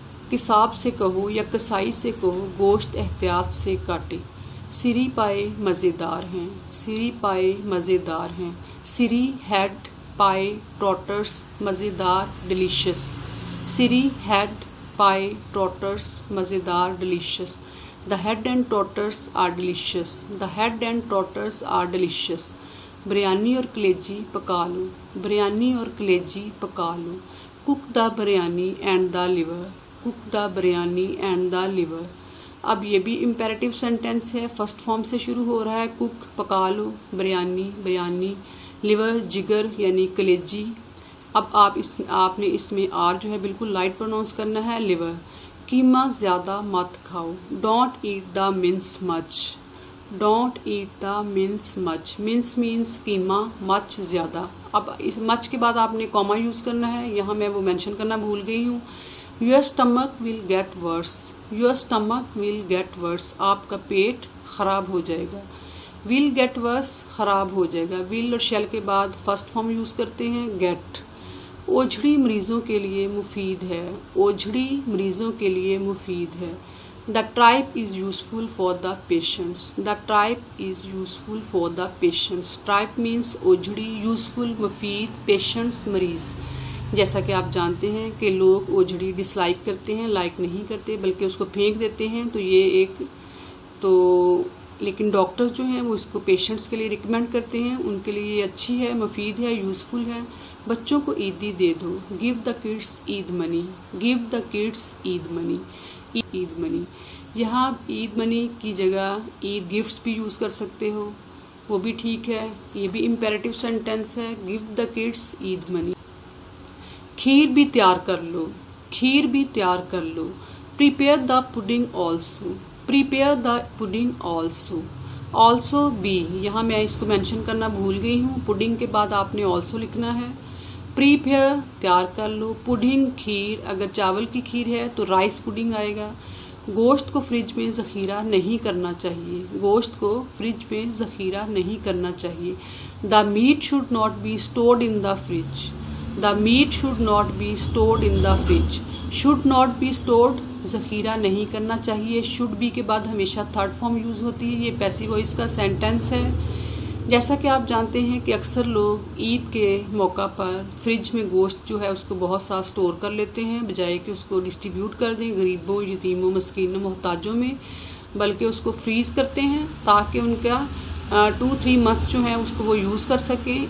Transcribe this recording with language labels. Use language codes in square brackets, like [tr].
[ur] کساب سے کہو یا کسائی سے کہو گوشت احتیاط سے کاٹے. سری پائے مزیدار ہیں. سری پائے مزیدار ہیں. سری ہیڈ، پائے ٹوٹرس مزیدار ڈیلیشس. سری ہیڈ، پائے ٹوٹرس مزیدار delicious. [en] The head and tauters are delicious. The head and tauters are delicious. [ur] Biryani اور کلیجی پکا لو، بریانی اور کلیجی پکا لو. [en] cook the biryani and the liver, cook the biryani and the liver. [ur] اب یہ بھی امپیریٹیو سینٹینس ہے، فرسٹ فارم سے شروع ہو رہا ہے. کوک پکا لو، بریانی بریانی، لیور جگر یعنی کلیجی. اب آپ نے اس میں آر جو ہے بالکل لائٹ پروناؤنس کرنا ہے، لیور. قیمہ زیادہ مت کھاؤ، [en] Don't eat the mince much, don't eat the mince much. [ur] Means means قیمہ، مچ زیادہ. اب اس مچ کے بعد آپ نے کوما یوز کرنا ہے، یہاں میں وہ مینشن کرنا بھول گئی ہوں. [en] Your stomach will get worse, your stomach will get worse. [ur] آپ کا پیٹ خراب ہو جائے گا. [en] will get worse [ur] خراب ہو جائے گا. ول اور شیل کے بعد فرسٹ فارم یوز کرتے ہیں، گیٹ. اوجھڑی مریضوں کے لیے مفید ہے، اوجھڑی مریضوں کے لیے مفید ہے. [en] The tripe is useful for the patients, the tripe is useful for the patients. [ur] ٹرائپ means اوجھڑی، useful مفید، پیشنٹس مریض. جیسا کہ آپ جانتے ہیں کہ لوگ اوجھڑی ڈس لائک کرتے ہیں، لائک نہیں کرتے بلکہ اس کو پھینک دیتے ہیں. تو یہ ایک تو لیکن ڈاکٹرز جو ہیں وہ اس کو پیشنٹس کے لیے ریکمینڈ کرتے ہیں، ان کے لیے یہ اچھی ہے، مفید ہے، یوزفل ہے. بچوں کو عیدی دے دو، [en] Give the kids Eid money, give the kids Eid money, Eid money. [ur] یہاں عید منی کی جگہ عید گفٹس بھی یوز کر سکتے ہو، وہ بھی ٹھیک ہے. یہ بھی امپیریٹیو سینٹینس ہے، [en] Give the kids Eid money. [ur] کھیر بھی تیار کر لو، کھیر بھی تیار کر لو. [en] Prepare the pudding also, prepare the pudding also. [ur] Also بھی یہاں میں اس کو مینشن کرنا بھول گئی ہوں، پڈنگ کے بعد آپ نے آلسو لکھنا ہے. پریپیئر تیار کر لو، پڈنگ کھیر. اگر چاول کی کھیر ہے تو رائس پڈنگ آئے گا. گوشت کو فریج میں ذخیرہ نہیں کرنا چاہیے، گوشت کو فریج میں ذخیرہ نہیں کرنا چاہیے. [en] The meat should not be stored in the fridge, the meat should not be stored in the fridge. Should not be stored [ur] ذخیرہ نہیں کرنا چاہیے. شوڈ بی کے بعد ہمیشہ تھرڈ فارم یوز ہوتی ہے، یہ پیسیو وائس کا سینٹینس ہے. جیسا کہ آپ جانتے ہیں کہ اکثر لوگ عید کے موقع پر فریج میں گوشت جو ہے اس کو بہت سا اسٹور کر لیتے ہیں، بجائے کہ اس کو ڈسٹریبیوٹ کر دیں غریبوں، یتیموں، مسکینوں، محتاجوں میں، بلکہ اس کو فریز کرتے ہیں تاکہ ان کا 2-3 منتھس جو ہیں اس کو وہ یوز کر سکیں.